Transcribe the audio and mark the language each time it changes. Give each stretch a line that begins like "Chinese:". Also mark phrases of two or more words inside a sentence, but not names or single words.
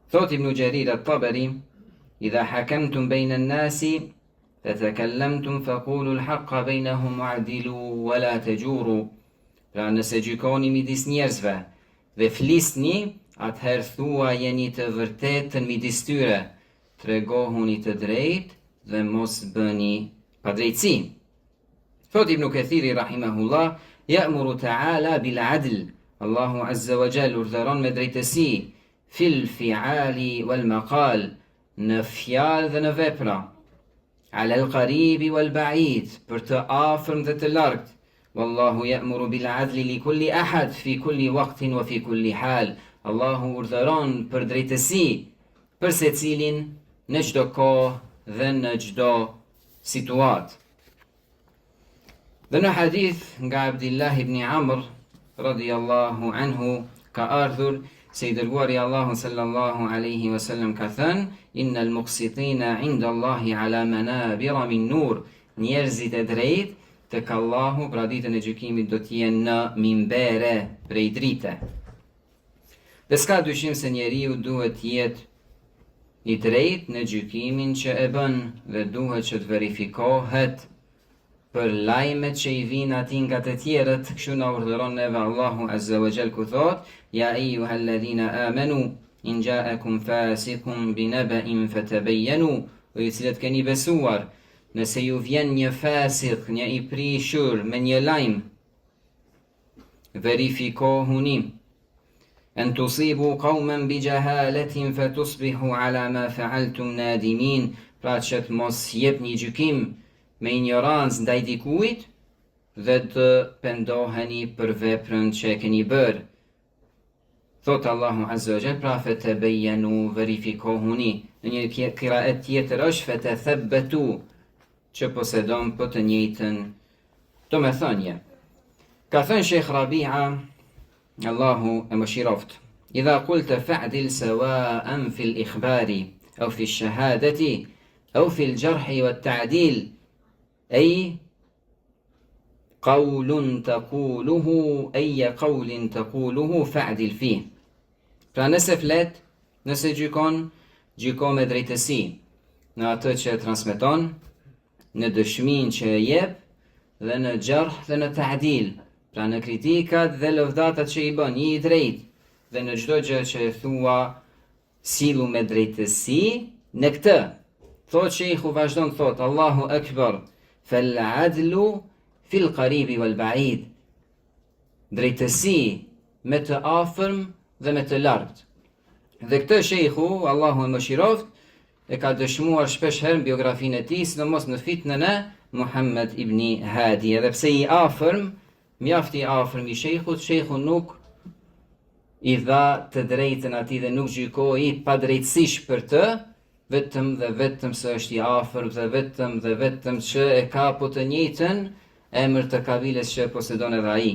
Arabic: Thot Ibn Jarir at-Tabari: "إذا حكمتم بين الناس فتكلمتم فقولوا الحق بينهم واعدلوا ولا تجوروا."
Albanian: Pra nëse gjykoni midis njerëzve dhe flisni, atëherë thuajeni të vërtetën midis tyre, tregohuni të drejtë dhe mos bëni padrejtësi. Thot Ibn Kathiri rahimahullah:
Arabic: "يأمر تعالى بالعدل." الله عز وجل
Albanian: urdhëron me drejtësi
Arabic: في الفعال والمقال,
Albanian: në fjalë dhe në vepra,
Arabic: على القريب والبعيد,
Albanian: për të afërm dhe të largt.
Arabic: والله يأمر بالعدل لكل أحد في كل وقت وفي كل حال.
Albanian: Allahu urdhëron për drejtësi për secilin në çdo kohë dhe në çdo situatë. Dhe në hadith nga Abdullah ibn Amr
Arabic: رضي الله عنه
Albanian: ka ardhur se i dërguari Allahu
Arabic: صلى الله عليه وسلم
Albanian: ka thënë:
Arabic: "إن المقسطين عند الله على منابر من نور."
Albanian: Njerëzit e drejtë tek Allahu pra ditën e gjykimit do të jenë në mimbere prej drite. Dhe s'ka dyshim se njeriu duhet të jetë i drejtë në gjykimin që e bën dhe duhet që të verifikohet për lajmet që i vinë ati nga të tjerët. Kështu na urdhëron neve
Arabic: الله عز وجل
Albanian: ku thot:
Arabic: "يا أيها الذين آمنوا إن جاءكم فاسق بنبإ فتبينوا."
Albanian: O ju cilët keni besuar, nëse ju vjen një fasik, një i prishur me një lajm, verifikohuni.
Arabic: "أن تصيبوا قوما بجهالة فتصبحوا على ما فعلتم نادمين."
Albanian: Pra që të mos jepni gjykim me ignorancë ndaj dikujt dhe të pendoheni për veprën që e keni bërë. Thot
Arabic: الله عز وجل:
Albanian: "Pra fatabayyanu, verifikohuni." Në një qiraet tjetër është fatathabbatu, që posedon për të njëjtën domethënie. Ka thënë Sheikh Rabi'a, Allahu e mëshiroft:
Arabic: "إذا قلت فاعدل سواء في الإخبار أو في الشهادة أو في الجرح والتعديل, أي قول تقوله أي قول تقوله فاعدل فيه."
Albanian: Pra nëse flet, nëse gjyko me drejtësi në atë që e transmeton, në dëshmin që e jep dhe në gjarh dhe në ta'dil, pra në kritikat dhe lëvdatat që i bën, i drejt dhe në çdo gjë që e thua, silu me drejtësi në këtë. Thot Sheikhu vazhdon thot:
Arabic: "الله أكبر فالعدل في القريب والبعيد."
Albanian: Drejtësi me të afërm dhe me të largt. Dhe këtë Sheikhu, Allahu e mëshiroft, e ka dëshmuar shpesh herë në biografinë e tij, sidomos në fitnën e Muhammed ibn Hadi. Edhe pse i afërm, mjaft i afërm i Sheikhu nuk i dha të drejtën atij dhe nuk gjykoi padrejtësisht për të, vetëm dhe vetëm se është i afërm dhe vetëm që e ka po të njëjtën emër të kabiles që posedon edhe ai.